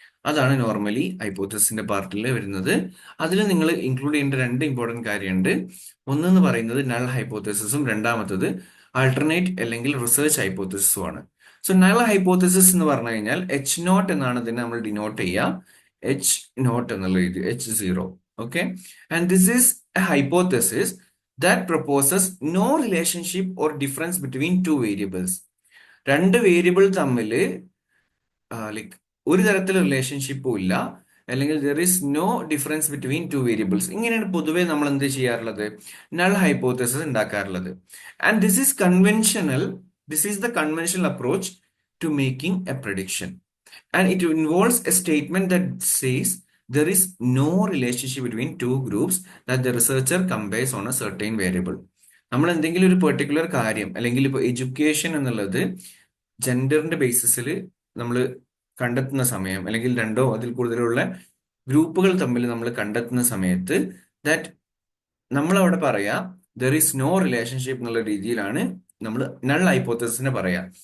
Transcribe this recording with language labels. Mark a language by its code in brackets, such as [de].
[ml] അതാണ് നോർമലി ഹൈപ്പോത്തസിന്റെ പാർട്ടിൽ വരുന്നത്. അതിൽ നിങ്ങൾ ഇൻക്ലൂഡ് ചെയ്യേണ്ട രണ്ട് ഇമ്പോർട്ടന്റ് കാര്യമുണ്ട്. ഒന്നെന്ന് പറയുന്നത് നൾ ഹൈപ്പോത്തസിസും രണ്ടാമത്തത് ആൾട്ടർനേറ്റ് അല്ലെങ്കിൽ റിസർച്ച് ഹൈപ്പോത്തസിസും ആണ്. സോ നൾ ഹൈപ്പോത്തസിസ് എന്ന് പറഞ്ഞു കഴിഞ്ഞാൽ എച്ച് നോട്ട് എന്നാണ് ഇതിനെ നമ്മൾ ഡിനോട്ട് ചെയ്യുക, എച്ച് നോട്ട് എന്നുള്ള രീതി, H0. [en] Okay, and this is a hypothesis that proposes no relationship or difference between two variables. [ml] രണ്ട് വേരിയബിൾ തമ്മിൽ ലൈക്ക് ഒരു തരത്തിലുള്ള റിലേഷൻഷിപ്പും ഇല്ല, അല്ലെങ്കിൽ [en] There is no difference between two variables. [ml] ഇങ്ങനെയാണ് പൊതുവെ നമ്മൾ എന്ത് ചെയ്യാറുള്ളത്, നൾ ഹൈപ്പോത്തസിസ് ഉണ്ടാക്കാറുള്ളത്. [en] And this is the conventional approach to making a prediction. And it involves a statement that says there is no relationship between two groups that the researcher compares on a certain variable. [ml] നമ്മൾ എന്തെങ്കിലും ഒരു particular കാര്യം, അല്ലെങ്കിൽ ഇപ്പോൾ education എന്നുള്ളത് ജെൻഡറിന്റെ ബേസിസിൽ നമ്മൾ കണ്ടെത്തുന്ന സമയം, അല്ലെങ്കിൽ രണ്ടോ അതിൽ കൂടുതലുള്ള ഗ്രൂപ്പുകൾ തമ്മിൽ നമ്മൾ കണ്ടെത്തുന്ന സമയത്ത് ദാറ്റ് നമ്മൾ അവിടെ പറയാ [en] there is no relationship [ml] എന്നുള്ള രീതിയിലാണ് നമ്മൾ നൾ ഹൈപ്പോത്തസിസിനെ പറയാ.